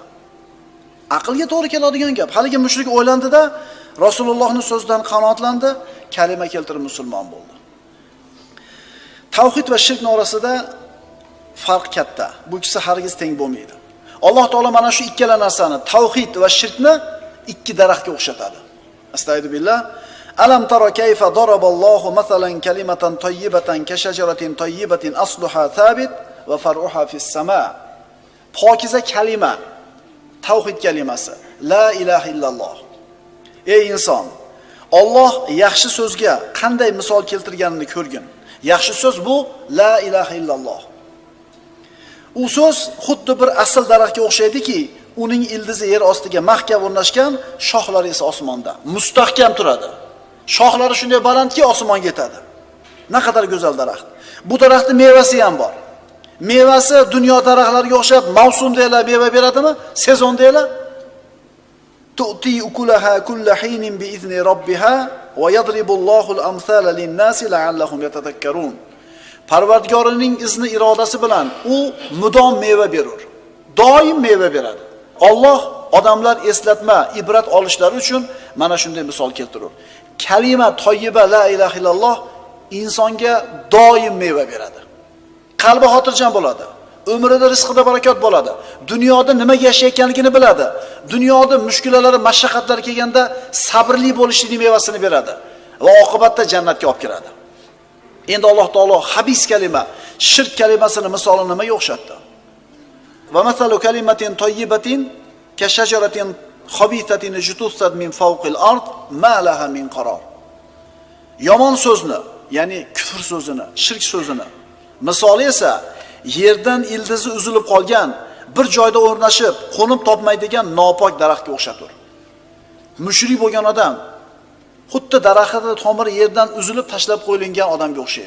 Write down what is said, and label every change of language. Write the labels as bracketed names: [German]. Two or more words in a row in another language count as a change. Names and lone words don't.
[Uzbek] Aqlga to'g'ri keladigan gap. Haligi mushrik o'ylandi-da, Rasulullohning so'zidan qanoatlandi, kalima keltirib musulmon bo'ldi. Tavhid va shirk orasida farq katta. Bu ikkisi hargiz teng bo'lmaydi. Alloh taolo mana shu ikkala narsani, tavhid va shirkni ikki daraxtga o'xshatadi. Astagfirullah. [Arabic] ألم تر كيف ضرب الله مثلا كلمة طيبة كشجرة طيبة أصلها ثابت وفرعها في السماء. [Uzbek] Pokiza kalima, tavhid kalimasi, [Arabic] لا إله إلا الله. [Uzbek] Ey inson, Alloh yaxshi so'zga qanday misol keltirganini ko'rgin. Yaxshi so'z bu [Arabic] لا إله إلا الله. [Uzbek] U so'z xuddi bir asl daraxtga o'xshaydiki, uning ildizi yer ostiga mahkam o'rnashgan, shoxlari esa osmonda. Mustahkam turadi. Shoxlari shunday balandki, osmonga yetadi. Naqadar go'zal daraxt. Bu daraxtning mevasi ham bor. Mevasi dunyo daraxtlariga o'xshab mavsumda meva beradimi? [Arabic] Sezonda تؤتي أكلها كل حين بإذن ربها ويضرب الله الأمثال للناس لعلهم يتذكرون. [Uzbek] Parvardigorining izni irodasi bilan u mudom meva berur. Doim meva beradi. Alloh odamlar eslatma, ibrat olishlari uchun mana shunday misol keltirur. Kalima toyyiba [Arabic] لا إله إلا الله [Uzbek] insonga doim meva beradi. Qalbi xotirjam bo'ladi. Umrida rizqida barakot bo'ladi. Dunyoda nimaga yashayotganligini biladi. Dunyoda mushkulalari, mashaqqatlar kelganda sabrli bo'lishning mevasini beradi va oqibatda jannatga olib kiradi. Endi Alloh taolo habis kalima, shirk kalimasini misolini nimaga o'xshatdi? [Arabic] ومثل كلمة طيبة كشجرة خبيثة اجتثت من فوق الأرض ما لها من قرار. [Uzbek] Yomon so'zni, ya'ni kufr so'zini, shirk so'zini misoli esa yerdan ildizi uzilib qolgan, bir joyda o'rnashib, qo'nim topmaydigan nopok daraxtga o'xshatur. Mushrik bo'lgan odam xuddi daraxtning tomiri yerdan uzilib tashlab qo'yilgan odamga o'xshaydi.